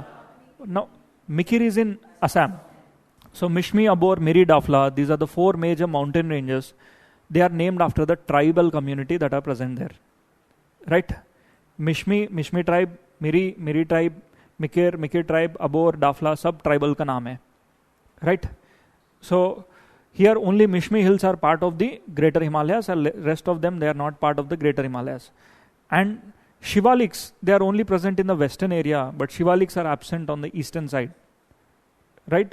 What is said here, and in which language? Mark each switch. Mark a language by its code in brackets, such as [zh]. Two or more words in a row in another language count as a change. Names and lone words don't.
[en] Now, Mikir is in Assam. So Mishmi, Abor, Miri, Dafla, these are the four major mountain ranges. They are named after the tribal community that are present there. Right? Mishmi tribe, Miri tribe, Mikir tribe, [hi] Abor, Dafla, [en] sub tribal [hi] ka naam hai. [en] Right? So here only Mishmi Hills are part of the Greater Himalayas, and rest of them, they are not part of the Greater Himalayas. And Shivaliks, they are only present in the western area, but Shivaliks are absent on the eastern side. Right?